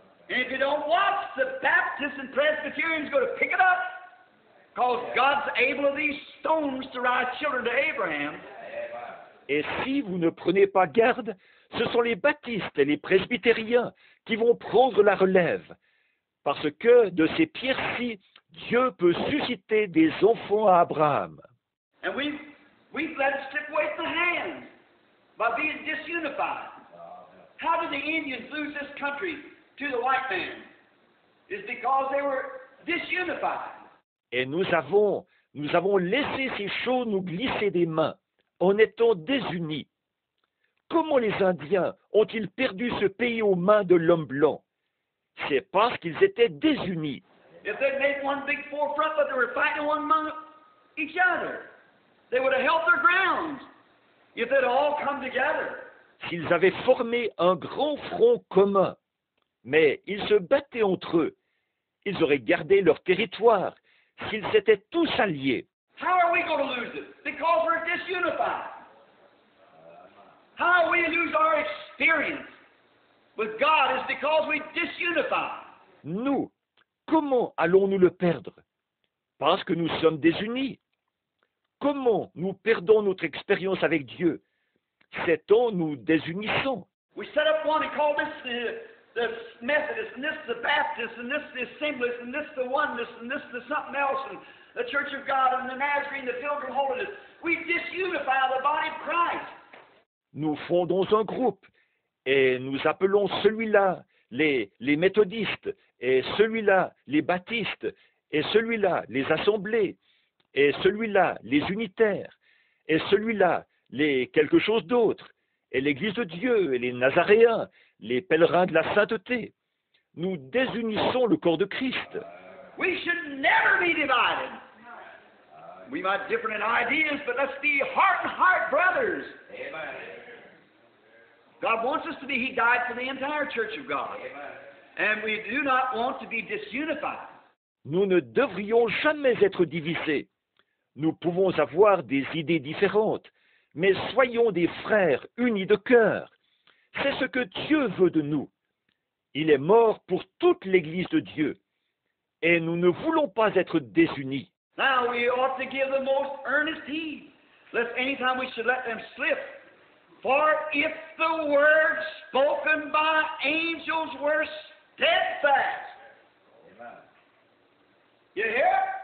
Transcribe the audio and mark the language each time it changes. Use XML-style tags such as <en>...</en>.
<en>And if you don't watch, the Baptists and Presbyterians go to pick it up, because God's able of these stones to rise children to Abraham.</en> <fr>Et si vous ne prenez pas garde, ce sont les baptistes et les presbytériens qui vont prendre la relève, parce que de ces pierres-ci, Dieu peut susciter des enfants à Abraham.</fr> <en>And we've let it slip away from the hands by being disunified. How did the Indians lose this country to the white man? It's because they were disunified.</en> <fr>Et nous avons laissé ces choses nous glisser des mains en étant désunis. Comment les Indiens ont-ils perdu ce pays aux mains de l'homme blanc? C'est parce qu'ils étaient désunis.</fr> <en>If they'd made one big forefront, but they were fighting one among each other, they would have held their grounds. If they'd all come together.</en> <fr>S'ils avaient formé un grand front commun, mais ils se battaient entre eux, ils auraient gardé leur territoire s'ils étaient tous alliés.</fr> <en>How are we going to lose it? Because we're disunified. How we lose our experience with God is because we disunify.</en> <fr>Nous, comment allons-nous le perdre? Parce que nous sommes désunis. Comment nous perdons notre expérience avec Dieu? C'est en nous désunissant.</fr> <en>We set up one and call this the Methodist, and this the Baptist, and this the Assemblies, and this the Oneness, and this the something else, and the Church of God, and the Nazarene, the Pilgrim Holiness. We disunify the body of Christ.</en> <fr>Nous fondons un groupe et nous appelons celui-là les méthodistes, et celui-là les baptistes, et celui-là les assemblées, et celui-là les unitaires, et celui-là les quelque chose d'autre, et l'Église de Dieu, et les Nazaréens, les pèlerins de la sainteté. Nous désunissons le corps de Christ.</fr> <en>We should never be divided. We might differ in ideas, but let's be heart and heart brothers. Amen. God wants us to be, He died for the entire Church of God. And we do not want to be disunified.</en> <fr>Nous ne devrions jamais être divisés. Nous pouvons avoir des idées différentes, mais soyons des frères unis de cœur. C'est ce que Dieu veut de nous. Il est mort pour toute l'Église de Dieu. Et nous ne voulons pas être désunis.</fr> <en>Now we ought to give the most earnest heed, lest anytime we should let them slip. For if the word spoken by angels were steadfast. Amen. You hear?</en>